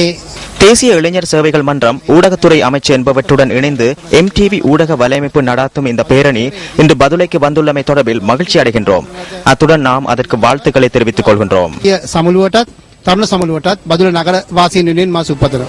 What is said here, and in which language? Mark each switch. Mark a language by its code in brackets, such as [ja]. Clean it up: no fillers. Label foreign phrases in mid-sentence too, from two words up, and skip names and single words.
[ta] தேசிய இளைஞர் சேவைகள் மன்றம் ஊடகத்துறை அமைச்சு என்பவற்றுடன் இணைந்து MTV ஊடக வலையமைப்பு நடாத்தும் இந்த பேரணி இன்று பதுளைக்கு வந்துள்ளமை தொடர்பில் மகிழ்ச்சி அடைகின்றோம். அத்துடன் நாம் அதற்கு வாழ்த்துக்களை தெரிவித்துக் கொள்கின்றோம். [si] සමුළුවටත් තරුණ සමුළුවටත් බදුල නගර වාසීන් වෙනුවෙන් මා සුබපතනවා.